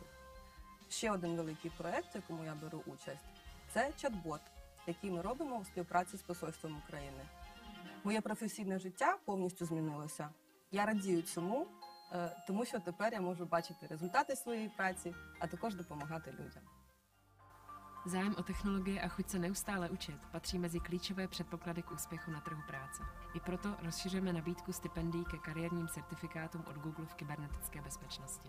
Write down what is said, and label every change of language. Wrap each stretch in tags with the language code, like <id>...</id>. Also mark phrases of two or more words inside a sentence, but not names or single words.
<uk>Ще один великий проєкт, в якому я беру участь, це чат-бот, який ми робимо у співпраці з Посольством України. Моє професійне життя повністю змінилося. Я радію цьому, тому що тепер я можу бачити результати своєї праці, а також допомагати людям.</uk> <cs>Zájem o technologie a chuť se neustále učit patří mezi klíčové předpoklady k úspěchu na trhu práce. I proto rozšiřujeme nabídku stipendií ke kariérním certifikátům od Google v kybernetické bezpečnosti.</cs>